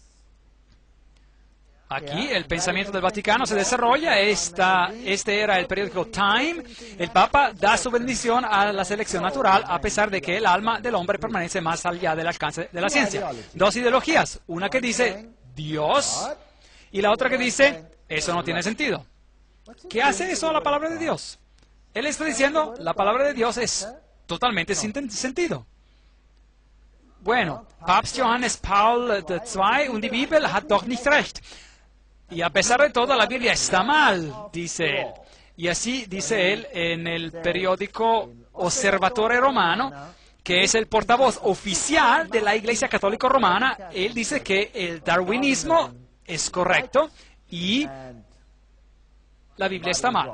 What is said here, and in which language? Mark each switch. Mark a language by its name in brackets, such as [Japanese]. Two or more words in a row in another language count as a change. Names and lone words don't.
[Spanish] Aquí el pensamiento del Vaticano se desarrolla, este era el periódico Time, el Papa da su bendición a la selección natural a pesar de que el alma del hombre permanece más allá del alcance de la ciencia. Dos ideologías, una que dice Dios y la otra que dice eso no tiene sentido. ¿Qué hace eso a la palabra de Dios? Él está diciendo la palabra de Dios es totalmente sin sentido. Bueno, [German] Papst Johannes Paul II und die Bibel hat doch nicht recht. [Spanish] Y a pesar de todo, la Biblia está mal, dice él. Y así dice él en el periódico Osservatore Romano, que es el portavoz oficial de la Iglesia Católica Romana. Él dice que el darwinismo es correcto y la Biblia está mal.